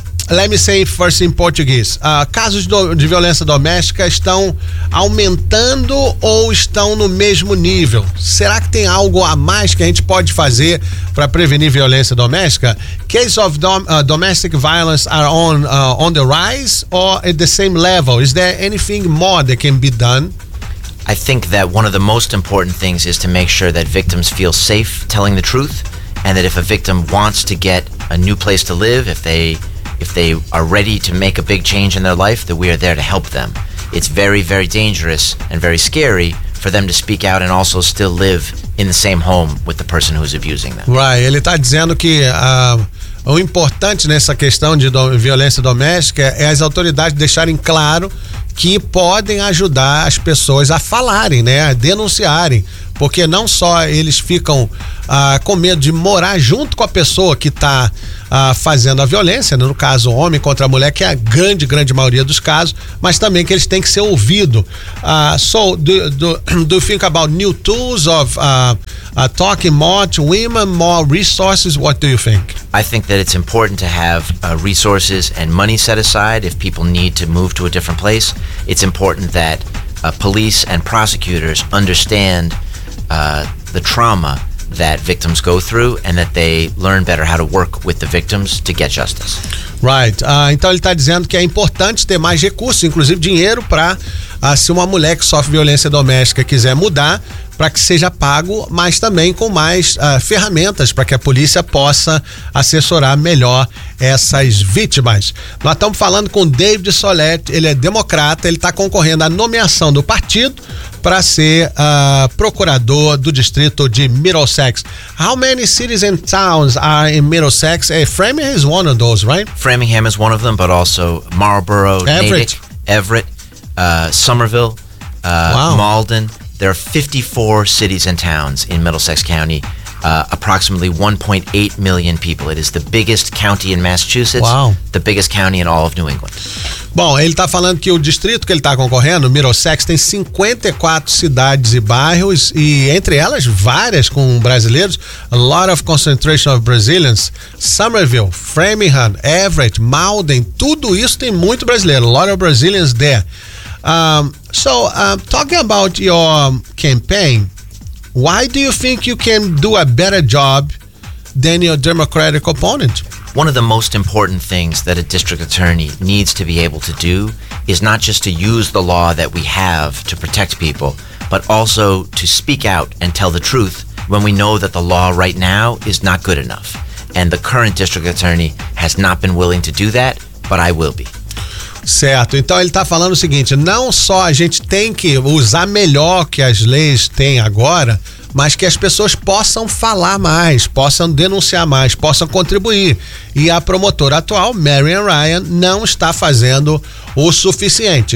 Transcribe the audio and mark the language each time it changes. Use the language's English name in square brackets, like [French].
[English] Let me say first in Portuguese. [Portuguese] Casos de violência doméstica estão aumentando ou estão no mesmo nível? Será que tem algo a mais que a gente pode fazer para prevenir violência doméstica? [English] Cases of domestic violence are on the rise or at the same level? Is there anything more that can be done? I think that one of the most important things is to make sure that victims feel safe telling the truth, and that if a victim wants to get a new place to live, if they are ready to make a big change in their life, that we are there to help them. It's very, very dangerous and very scary for them to speak out and also still live in the same home with the person who is abusing them. Right. [Portuguese] Ele está dizendo que o importante nessa questão de violência doméstica é as autoridades deixarem claro que podem ajudar as pessoas a falarem, né, a denunciarem. Porque não só eles ficam com medo de morar junto com a pessoa que está fazendo a violência, né? No caso, o homem contra a mulher, que é a grande, grande maioria dos casos, mas também que eles têm que ser ouvidos. [English] So, do you think about new tools of talking more to women, more resources? What do you think? I think that it's important to have resources and money set aside if people need to move to a different place. It's important that police and prosecutors understand the trauma that victims go through and that they learn better how to work with the victims to get justice. Right. Então ele está dizendo que é importante ter mais recursos, inclusive dinheiro, para se uma mulher que sofre violência doméstica quiser mudar, para que seja pago, mas também com mais ferramentas para que a polícia possa assessorar melhor essas vítimas. [Portuguese] Nós estamos falando com David Solet, ele é democrata, ele está concorrendo à nomeação do partido para ser procurador do distrito de Middlesex. [English] How many cities and towns are in Middlesex? Framingham is one of those, right? Framingham is one of them, but also Marlborough, Natick, Everett, Somerville, wow. Malden. There are 54 cities and towns in Middlesex County, approximately 1.8 million people. It is the biggest county in Massachusetts, wow. The biggest county in all of New England. [Portuguese] Bom, ele está falando que o distrito que ele está concorrendo, Middlesex, tem 54 cidades e bairros, e entre elas, várias com brasileiros, [English] a lot of concentration of Brazilians, [Portuguese] Somerville, Framingham, Everett, Malden, tudo isso tem muito brasileiro, [English] a lot of Brazilians there. Talking about your campaign, why do you think you can do a better job than your Democratic opponent? One of the most important things that a district attorney needs to be able to do is not just to use the law that we have to protect people, but also to speak out and tell the truth when we know that the law right now is not good enough. And the current district attorney has not been willing to do that, but I will be. [Portuguese] Certo, então ele está falando o seguinte, não só a gente tem que usar melhor que as leis têm agora, mas que as pessoas possam falar mais, possam denunciar mais, possam contribuir. E a promotora atual, Marian Ryan, não está fazendo o suficiente.